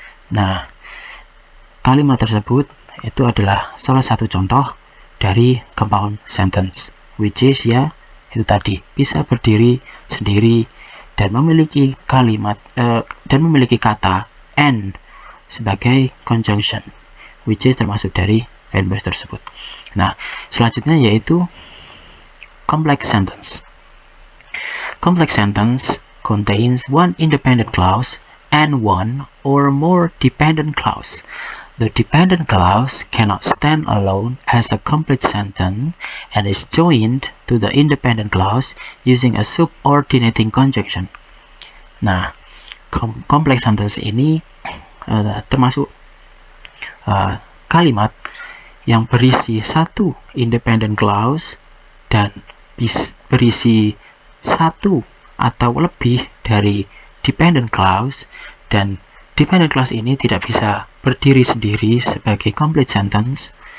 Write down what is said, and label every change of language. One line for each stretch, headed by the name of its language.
Indonesian: Nah, kalimat tersebut itu adalah salah satu contoh dari compound sentence,
English: which is
Indonesian: ya itu tadi bisa berdiri sendiri dan memiliki kalimat dan memiliki kata and sebagai conjunction, which is termasuk dari fanboys tersebut. Nah, selanjutnya yaitu complex sentence.
English: Complex sentence contains one independent clause and one or more dependent clause. The dependent clause cannot stand alone as a complete sentence and is joined to the independent clause using a subordinating conjunction.
Indonesian: Nah, complex sentence ini termasuk kalimat yang berisi satu independent clause dan berisi satu atau lebih dari dependent clause, dan dependent clause ini tidak bisa berdiri sendiri sebagai complete sentence.